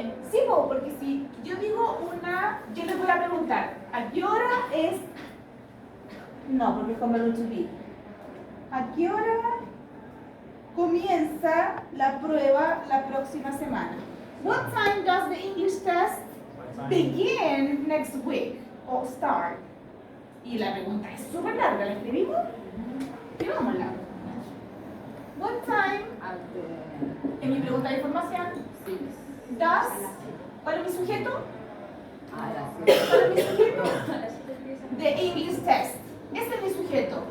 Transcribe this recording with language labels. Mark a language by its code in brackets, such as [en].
[es] Sí, porque si yo digo yo les voy a preguntar, ¿a qué hora es? No, porque es con verbo to be. ¿A qué hora comienza la prueba la próxima semana? [en] What time does the English test begin next week? [es] O start. Y la pregunta es súper larga, ¿la escribimos? Escribámosla. [en] What time? [es] En mi pregunta de información. Does. ¿Cuál es mi sujeto? ¿Cuál es mi sujeto? [en] The English test. [es] Este es mi sujeto.